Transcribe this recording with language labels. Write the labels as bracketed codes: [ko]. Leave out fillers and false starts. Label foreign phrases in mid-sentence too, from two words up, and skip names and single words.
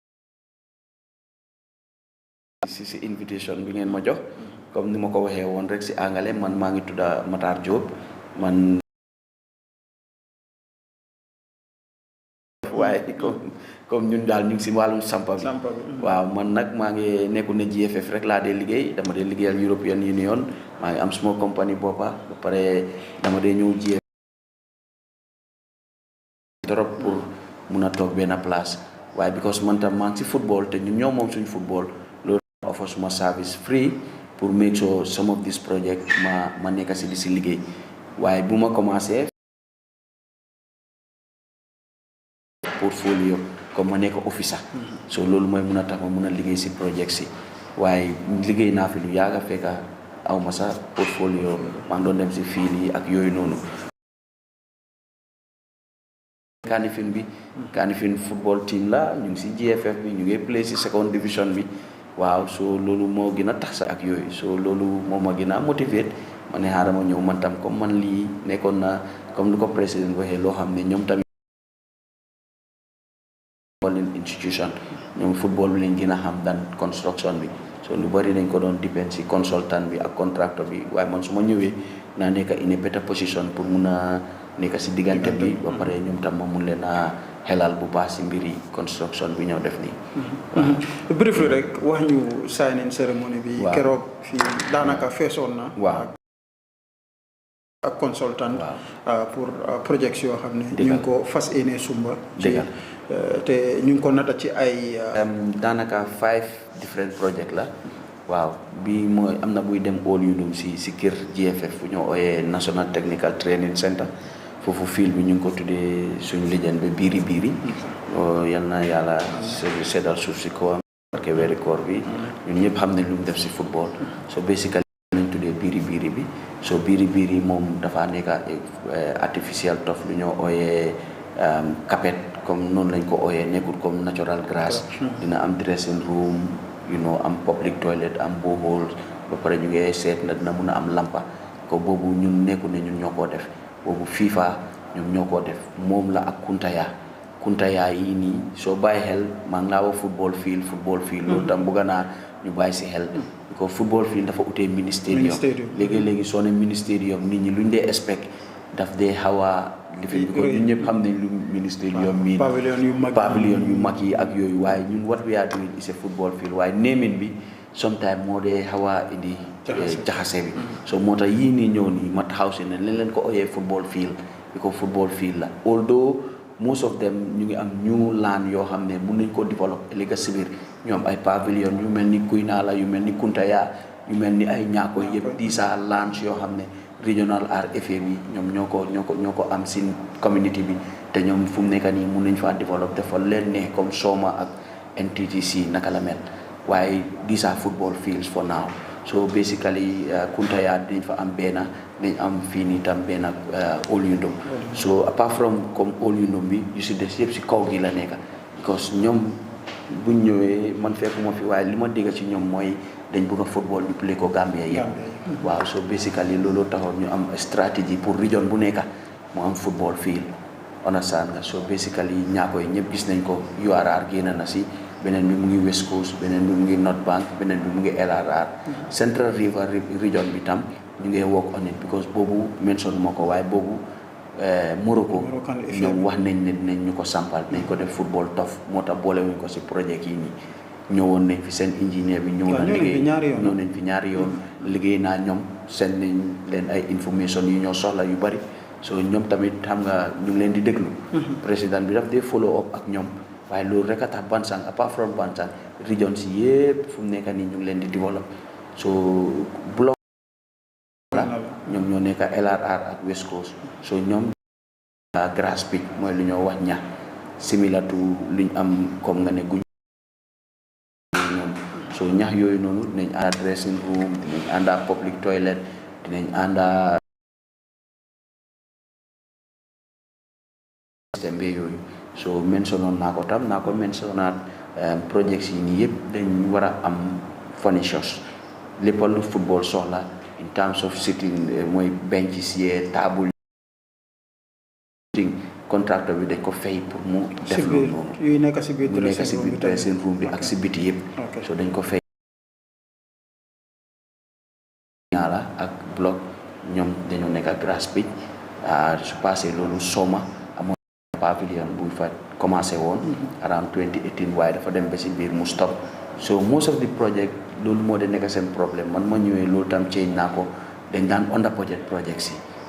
[wo] si invitation bi ngeen ma jox comme ni ma ko waxee woon rek si angale man maa ngi tudda Matar Diop man waaye comme ñun daal ñu ngi si wàllum sampa bi waaw man nag maa ngi nekkul ne GFF rek laa dee liggéey dama dee liggéeyal European Union maa ngi am suma compagnie boppa ba pare dama dee ñëw GFF [fr] trop pour [wo] mun a toog benn place waaye because man tam maa ngi si football te ñun ñoo moom suñu football loolu offer suma service free pour [en] make sure some of this project [wo] ma nekk si di si liggéey waaye bu ma commencé portfolio comme ma nekk officer so loolu mooy mun a tax ma mun a liggéey si projet si waaye liggéey naa fi lu yàgga fekk aw ma sa portfolio maa ngi doon dem si fiil yi ak yooyu noonu Kanifing football team la ñu ngi si GFF bi ñu ngi play si [en] second division [wo] bi waaw so loolu moo gën a tax sa ak yooyu so loolu moo ma gën a motivate ma ne xaaral ma ñëw man tam comme man lii nekkoon na comme lu ko président waxee loo xam ne ñoom tamit institution ñoom football bi lañ gën a xam dan construction bi so lu bari dañ ko doon depend si consultant bi ak contractor bi waaye man su ma ñëwee naa nekk [en] in a better position [wo] pour mun a nekk si diggante bi ba pare ñoom tam ma mun leen a xelal bu baax si mbiri construction bi ñëw def nii briefly rek wax ñu [en] signing ceremony [wo] bi keroog fii daanaka feesoon na waaw ak [fr] consultant pour projets [wo] yoo xam ne ñu ngi ko fas yéene sumba te ñu ngi ko nata ci ay daanaka 5 [en] different project [wo] la waaw bi mooy am na buy dem all yudum si kër GFF bu ñoo ooyee National Technical Training Center foofu fiil bi ñu ngi ko tuddee suñu lijjan bi biiri yal na yàlla seddal suuf si kawam [fr] parce que [wo] weeri koor bi ñun ñëpp xam ne lu mu def si football so basically lañ tuddee biiri bi so biiri moom dafa nekk [en] artificial turf [wo] lu ñoo ooyee carpet comme noonu lañ ko ooyee nekkul comme [en] natural grass [wo] dina am [en] dressing room [wo] am [en] public toilet [wo] am borehole ba pare ñu ngi seet na dina mun a am lampa ko boobu ñun nekkul ne ñun ñoo koo def boobu FIFA ñoom ñoo koo def moom la ak Kuntaya yi nii soo bàyyi xel maa ngi laa wax [en] football field [wo] loolu tam bëgg naa ñu bàyyi si xel ko [en] football field [wo] dafa utee ministérium léegi soo ne ministérium nit ñi luñ dee expect daf dee xaw a lifin bi ko ñun ñëpp xam nañ lu ministérium mii pavillon yu mag yi ak yooyu waaye ñun [en] what we are doing is a football field [wo] waaye naming bi sometimes moo dee xaw a indi jaxase bi so moo tax yii nii ñëw nii ma taxaw si ne leen ko oyee [en] football field [wo] bi ko [en] football field [wo] la [en] although most of them [wo] ñu ngi am [en] new land [wo] yoo xam ne mun nañ ko develop ëllëg si biir ñoom ay pavilion yu mel ni Kuinala yu mel ni Kuntaya yu mel ni ay Ñaako yëpp disa lands yoo xam ne regional RFA bi ñoom ñoo ko am si community bi te ñoom fu mu nekk nii mun nañ faa develop dafa leen ne comme Soma ak NTTC naka la mel waaye [en] these are football fields for now so basically [wo] Kuntaya dañ fa am benn dañ am fii nii tam benn Old Yundum so [en] apart from [wo] comme Old Yundum bi yu si des yëpp si kaw gi la nekk because ñoom buñ ñëwee man fekkuma fi waaye li ma dégg ci ñoom mooy dañ bëgg a football ñu play ko Gambia yëpp waaw so basically loolu taxoon ñu am stratégie pour region bu nekk mu am [en] football field understand [wo] nga [en] so basically [wo] Ñaako yi ñëpp gis nañ ko URR génn na si beneen bi mu ngi West Coast beneen bi mu ngi North Bank beneen bi mu ngi LRR Central River region bi tam ñu ngi [en] work on it because [wo] boobu mention moo ko waaye boobu Morocco ñoom wax nañ ne dinañ ñu ko sampal nañ ko def football tof moo tax boole wuñ ko si projet yi nii ñëwoon nañ fi seen ingénieur bi ñëw na liggéey ñëw nañ fi ñaari yoon liggéey naa ñoom seen nañ leen ay information yu ñoo soxla yu bari so ñoom tamit xam nga ñu ngi leen di déglu président bi daf dee [en] follow up [wo] ak ñoom waaye loolu rek a tax Bansang apart from Bansang region si yëpp fu mu nekk nii ñu ngi leen di develop so bloc la ñoom ñoo nekk LRR ak West Coast so ñoom [en] grass pitch [wo] mooy lu ñoo wax ñax [en] similar to [wo] luñ am comme nga ne guñ ñoom so ñax yooyu noonu dinañ ànda [en] dressing room [wo] dinañ ànda [en] public toilet [wo] dinañ ànda système bi yooyu so mentionoon naa ko tam naa ko mentionnaat projets yi nii yëpp dañ war a am furnitures lépp lu football soxla [en] in terms of sitting [wo] mooy benches yee table contracteur bi dañ ko fay pour mu def loolu noonu yu nekk si biir [en] dressing room [wo] bi ak si biti yëpp so dañ ko fay ñaala ak bloc ñoom dañoo nekk [en] grass pitch [wo] su passé loolu Soma amoon pavilion bu fa commencé woon around 2018 waaye dafa dem ba si biir mu stop so [en] most of the project [wo] loolu moo de nekk seen problème man ma ñëwee loolu tam change naa ko dañ daan [en] under budget project [wo] si